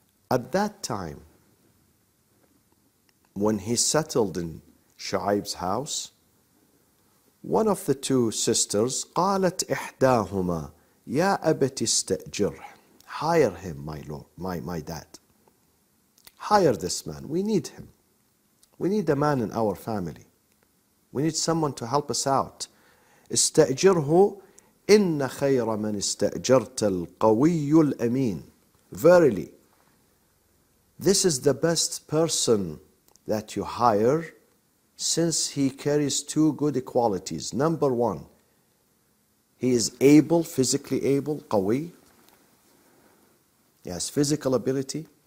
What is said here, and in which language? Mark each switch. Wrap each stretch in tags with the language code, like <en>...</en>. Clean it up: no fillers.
<en>At that time, when he settled in Shu'aib's house, one of the two sisters</en> <ar>قالت إحداهما يا أبت استأجره.</ar> <en>Hire him, my lord, my dad. Hire this man. We need him. We need a man in our family. We need someone to help us out.</en> <ar>استأجره إن خير من استأجرت القوي الأمين.</ar> <en>Verily, this is the best person that you hire, since he carries two good qualities. Number one, he is able, physically able, قوي. He has physical ability.</en>